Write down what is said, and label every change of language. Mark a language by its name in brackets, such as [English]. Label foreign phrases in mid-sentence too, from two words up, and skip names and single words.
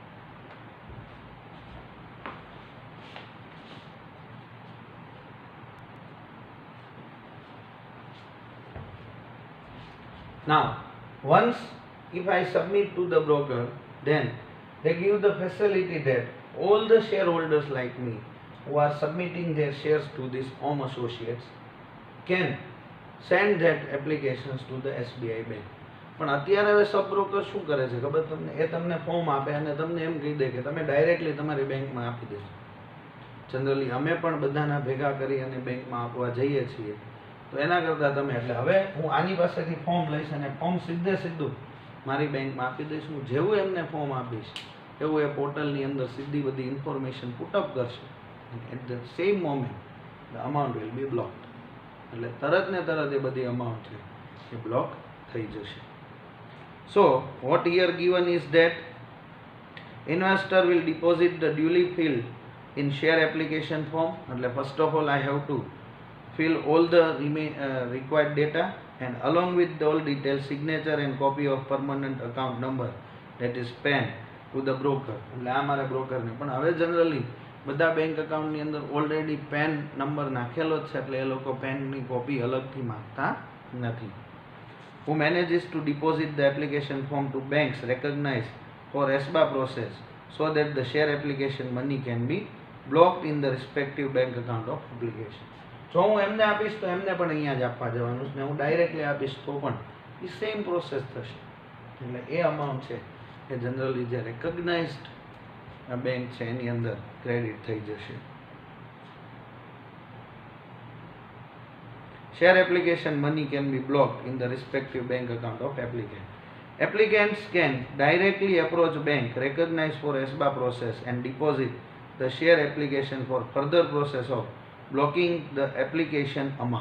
[English] Now, once if I submit to the broker, then they give the facility that all the shareholders like me who are submitting their shares to this Om Associates can send that applications to the SBI Bank. [Gujarati] પણ અત્યારે હવે [English] sub broker [Gujarati] શું કરે છે ખબર તમને? એ તમને ફોર્મ આપે અને તમને એમ કહી દે કે તમે ડાયરેક્ટલી તમારી બેંકમાં આપી દેજો. જનરલી અમે પણ બધાના ભેગા કરી અને બેંકમાં આપવા જઈએ છીએ. તો એના કરતાં તમે એટલે હવે હું આની પાસેથી ફોર્મ લઈશ અને ફોર્મ સીધે સીધું મારી બેંકમાં આપી દઈશ. હું જેવું એમને ફોર્મ આપીશ એવું એ પોર્ટલની અંદર સીધી બધી [English] information put up [Gujarati] કરશે. [English] At the same moment the amount will be blocked. [Gujarati] એટલે તરત ને તરત એ બધી અમાઉન્ટ છે એ બ્લોક થઈ જશે. [English] So what here given is that investor will deposit the duly filled in share application form. એટલે first of all I have to fill all the required data, and along with all details, signature and copy of permanent account number that is PAN to the broker. [Gujarati] એટલે આ મારા બ્રોકરને પણ હવે જનરલી બધા [English] bank accountની [Gujarati] અંદર [English] already PAN number [Gujarati] નાખેલો જ છે, એટલે એ લોકો પેનની કોપી અલગથી માંગતા નથી. [English] Who manages to deposit the application form to banks recognized for SBA process, so that the share application money can be blocked in the respective bank account of application. [Gujarati] જો હું એમને આપીશ તો એમને પણ અહીંયા જ આપવા જવાનું છે, ને હું ડાયરેક્ટલી આપીશ તો પણ એ [English] same process [Gujarati] થશે. એટલે એ અમાઉન્ટ છે એ જનરલી જે [English] recognized bank [Gujarati] છે એની અંદર ક્રેડિટ થઈ જશે. [English] Share application money can be blocked in the respective bank account of applicant. Applicants can directly approach bank recognized for SBA process and deposit the share application for further process of blocking the application amount.